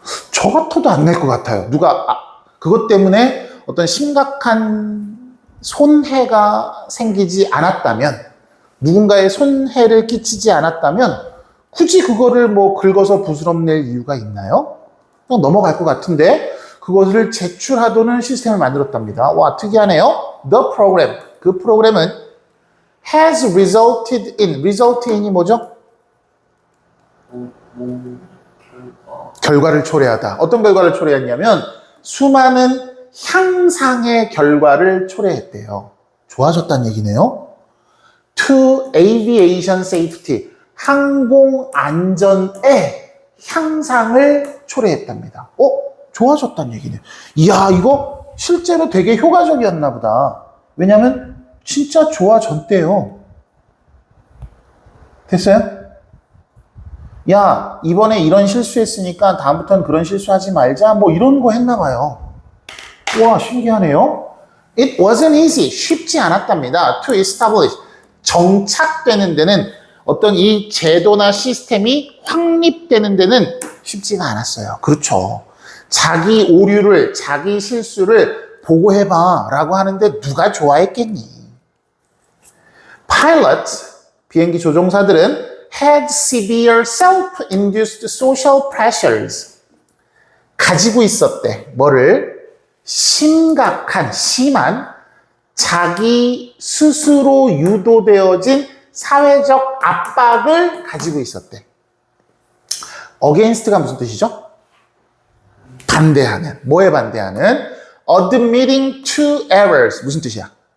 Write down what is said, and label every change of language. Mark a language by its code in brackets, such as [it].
[ko] 저 같아도 안 낼 것 같아요. 누가 그것 때문에 어떤 심각한 손해가 생기지 않았다면, 누군가의 손해를 끼치지 않았다면 굳이 그거를 뭐 긁어서 부스럼 낼 이유가 있나요? 그냥 넘어갈 것 같은데, 그것을 제출하도는 시스템을 만들었답니다. 와, 특이하네요. [en] The program, [ko] 그 프로그램은 [en] has resulted in, result in이 [ko] 뭐죠? 결과를 초래하다. 어떤 결과를 초래했냐면 수많은 향상의 결과를 초래했대요. 좋아졌다는 얘기네요. [en] To aviation safety, [ko] 항공 안전의 향상을 초래했답니다. 좋아졌다는 얘기네요. 이야, 이거 실제로 되게 효과적이었나 보다. 왜냐면 진짜 좋아졌대요. 됐어요? 야, 이번에 이런 실수했으니까 다음부터는 그런 실수하지 말자. 뭐 이런 거 했나 봐요. 와, 신기하네요. [en] It wasn't easy. [ko] 쉽지 않았답니다. [en] To establish. [ko] 정착되는 데는 어떤 이 제도나 시스템이 확립되는 데는 쉽지가 않았어요. 그렇죠. 자기 오류를, 자기 실수를 보고해봐 라고 하는데 누가 좋아했겠니? [en] Pilots, [ko] 비행기 조종사들은 [en] had severe self-induced social pressures. [ko] 가지고 있었대. 뭐를? 심각한, 심한 자기 스스로 유도되어진 사회적 압박을 가지고 있었대. against가 무슨 뜻이죠? 반대하는. 뭐에 반대하는? [en] admitting to errors. [ko] 무슨 뜻이야?